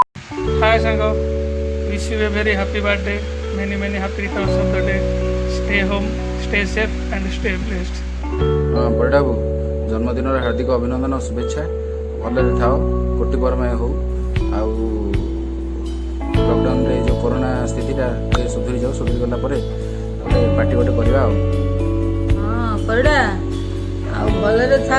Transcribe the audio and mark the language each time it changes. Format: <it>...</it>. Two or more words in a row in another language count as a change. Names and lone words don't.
<en>Hi Sango, wish you a very happy birthday. Many happy returns of the day. Stay home, stay safe and stay blessed.</en> <or>ହଁ ବଡ଼ବାବୁ ଜନ୍ମଦିନର ହାର୍ଦ୍ଦିକ ଅଭିନନ୍ଦନ ଓ ଶୁଭେଚ୍ଛା। ଭଲରେ ଥାଅ, କୋଟି ପରମୟ ହଉ। ଆଉ ଲକଡାଉନରେ ଯେଉଁ କରୋନା ସ୍ଥିତିଟା ଟିକେ ସୁଧୁରି ଯାଉ, ସୁଧୁରି ଗଲା ପରେ ଗୋଟେ ପାର୍ଟି ଗୋଟେ କରିବା ଆଉ। ହଁ ପରିଡ଼ା ଆଉ ଭଲରେ ଥା।</or>